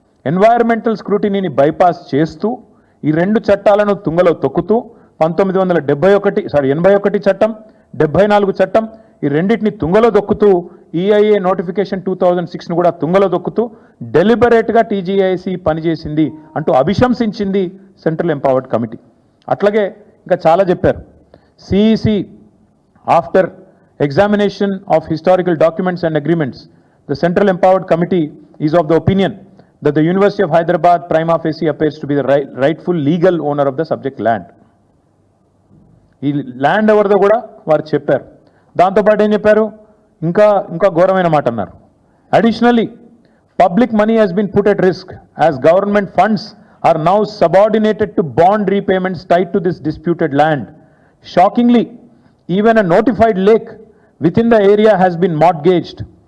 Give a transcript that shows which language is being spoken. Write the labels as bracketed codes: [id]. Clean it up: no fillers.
[te] Environmental స్క్రూటినీని bypass చేస్తూ ఈ రెండు చట్టాలను తుంగలో తొక్కుతూ 81 చట్టం, 74 చట్టం, ఈ రెండింటిని తుంగలో దొక్కుతూ ఈఐఏ నోటిఫికేషన్ 2006ను కూడా తుంగలో దొక్కుతూ డెలిబరేట్గా టీజీఐసీ పనిచేసింది అంటూ అభిశంసించింది సెంట్రల్ ఎంపవర్డ్ కమిటీ. అట్లాగే ఇంకా చాలా చెప్పారు. [en] CEC after examination of historical documents and agreements, the central empowered committee is of the opinion that the University of Hyderabad prima facie appears to be the rightful legal owner of the subject land. [te] ఈ land ఎవరిదో కూడా వారు చెప్పారు. దాంతోపాటు ఏం చెప్పారు, ఇంకా ఘోరమైన మాట అన్నారు. [en] Additionally public money has been put at risk as government funds are now subordinated to bond repayments tied to this disputed land. Shockingly even a notified lake within the area has been mortgaged.